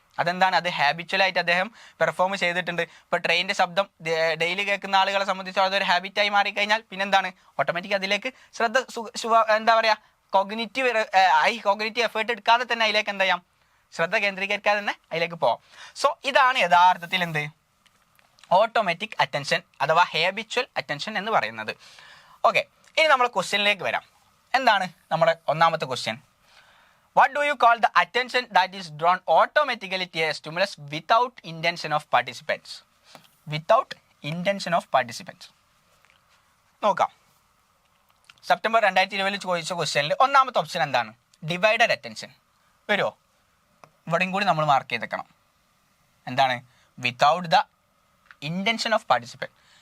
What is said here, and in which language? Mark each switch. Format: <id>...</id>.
<ml>അതെന്താണ്, അത് ഹാബിച്വലായിട്ട് അദ്ദേഹം പെർഫോം ചെയ്തിട്ടുണ്ട്. ഇപ്പോൾ ട്രെയിനിൻ്റെ ശബ്ദം ഡെയിലി കേൾക്കുന്ന ആളുകളെ സംബന്ധിച്ച് അതൊരു ഹാബിറ്റായി മാറിക്കഴിഞ്ഞാൽ പിന്നെന്താണ്, ഓട്ടോമാറ്റിക് അതിലേക്ക് ശ്രദ്ധ എന്താ പറയുക, കോഗ്നിറ്റീവ് എഫേർട്ട് എടുക്കാതെ തന്നെ അതിലേക്ക് എന്ത് ചെയ്യാം, ശ്രദ്ധ കേന്ദ്രീകരിക്കാതെ തന്നെ അതിലേക്ക് പോവാം. സോ ഇതാണ് യഥാർത്ഥത്തിൽ എന്ത്, ഓട്ടോമാറ്റിക് അറ്റൻഷൻ അഥവാ ഹാബിച്വൽ അറ്റൻഷൻ എന്ന് പറയുന്നത്. ഓക്കെ, ഇനി നമ്മൾ ക്വസ്റ്റ്യനിലേക്ക് വരാം. എന്താണ് നമ്മുടെ ഒന്നാമത്തെ question?</ml> <en>What do you call the attention that is drawn automatically to a stimulus without intention of participants? Without intention of participants.</en> <ml>നോക്കാം, സെപ്റ്റംബർ 2020 ചോദിച്ച ക്വസ്റ്റ്യനിൽ ഒന്നാമത്തെ ഓപ്ഷൻ എന്താണ്, ഡിവൈഡഡ് അറ്റൻഷൻ വരുമോ? ഇവിടെയും കൂടി നമ്മൾ മാർക്ക് ചെയ്തേക്കണം. എന്താണ്, without the intention of participant.</ml>